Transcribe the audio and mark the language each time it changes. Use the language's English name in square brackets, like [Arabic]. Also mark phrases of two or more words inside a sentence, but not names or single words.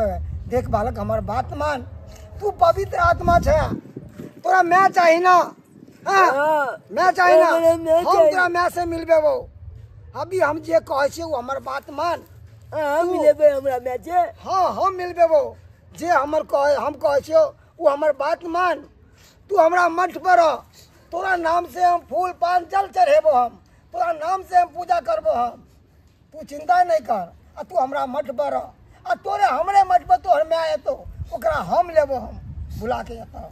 [Maithili] देख बालक हमर बात मान, तू पवित्र आत्मा छ, तोरा मैं चाही ना। हाँ मैं चाही ना, हम तोरा मैं से मिलबे। वो अभी हम जे कहै छियो हमर बात मान। हम मिलेबै हमरा मैं जे। हाँ हम मिलबे। वो जे हमर कहे हम कहै छियो वो हमर बात मान। तू हमरा मठ पर रह, तोरा नाम से हम फूल पान जल चढ़ेबो, हम तोरा नाम से हम पूजा करबो। हम तू चिंता नहीं कर। आ तू हमरा मठ पर रह, आ तोरे हमरे मठ पर तोहर मैं एतो ओकरा हम लेबो, हम बुला के एतो।